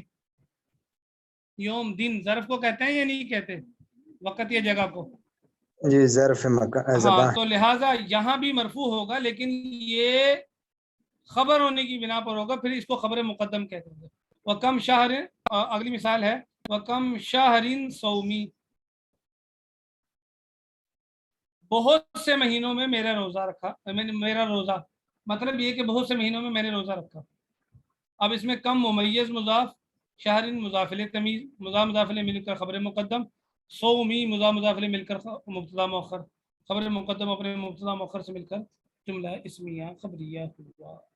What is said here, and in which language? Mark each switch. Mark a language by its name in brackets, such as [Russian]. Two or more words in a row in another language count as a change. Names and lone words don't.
[Urdu] یوم دن ظرف کو کہتے ہیں یا نہیں کہتے، وقت یا جگہ کو? جی ظرف زبان. ہاں، تو لہٰذا یہاں بھی مرفوع ہوگا، لیکن یہ خبر ہونے کی بنا پر ہوگا، پھر اس کو خبر مقدم کہتے ہیں. [Arabic] وكم شهر, [Urdu] اگلی مثال ہے, [Arabic] وکم شہرین صومی، [Urdu] بہت سے مہینوں میں میرا روزہ رکھا، میرا روزہ مطلب یہ کہ بہت سے مہینوں میں میں نے روزہ رکھا. اب اس میں کم ممیز مضاف، شہرین مضاف الیہ تمیز، مضاف الیہ مل کر خبر مقدم، صومی مضاف الیہ مل کر مبتدا مؤخر، خبر مقدم اپنے مبتدا مؤخر سے مل کر جملہ اسمیہ خبریہ ہوا.